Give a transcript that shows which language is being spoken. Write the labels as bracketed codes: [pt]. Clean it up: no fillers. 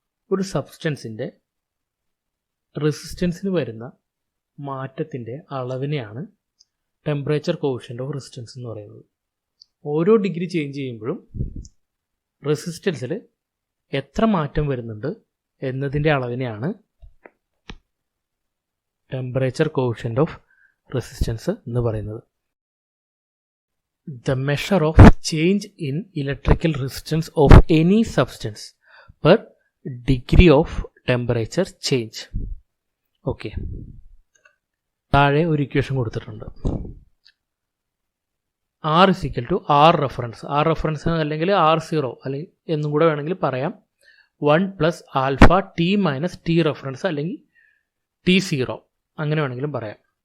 [ml] ഒരു സബ്സ്റ്റൻസിൻ്റെ റെസിസ്റ്റൻസിന് വരുന്ന മാറ്റത്തിൻ്റെ അളവിനെയാണ് ടെമ്പറേച്ചർ കോഎഫിഷ്യൻ്റ് ഓഫ് റെസിസ്റ്റൻസ് എന്ന് പറയുന്നത്. ഓരോ ഡിഗ്രി ചേഞ്ച് ചെയ്യുമ്പോഴും റെസിസ്റ്റൻസിൽ എത്ര മാറ്റം വരുന്നുണ്ട് എന്നതിൻ്റെ അളവിനെയാണ് ടെമ്പറേച്ചർ കോഎഫിഷ്യൻ്റ് ഓഫ് റെസിസ്റ്റൻസ് എന്ന് പറയുന്നത്. [en] The measure of change in electrical resistance of any substance per degree of temperature change. [ml] Okay, താഴെ ഒരു ഇക്വേഷൻ കൊടുത്തിട്ടുണ്ട്. R = R reference. R reference അല്ലെങ്കിൽ R0 അല്ലെങ്കിൽ എന്നും കൂടെ വേണമെങ്കിൽ പറയാം. 1 + α t - t റെഫറൻസ് അല്ലെങ്കിൽ T0 അങ്ങനെ വേണമെങ്കിലും പറയാം.